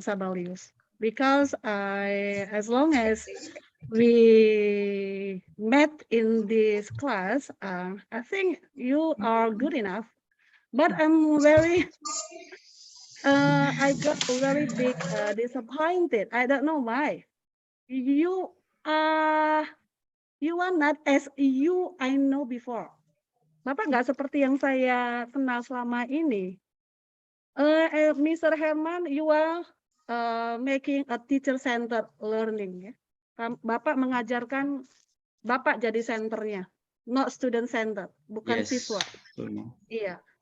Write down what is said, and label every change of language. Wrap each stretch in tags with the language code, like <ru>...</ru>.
<en>Sabalius, because as long as we met in this class, I think you are good enough. But I'm very, I got very big disappointed. I don't know why. You are not as you I know before.</en> <id>Bapak nggak seperti yang saya kenal selama ini.</id> <en>Mr. Herman, you are making a teacher-centered learning. Ya.</en> <id>Bapak mengajarkan, Bapak jadi senternya,</id> <en>not student-centered,</en> <id>bukan siswa. Iya.</id>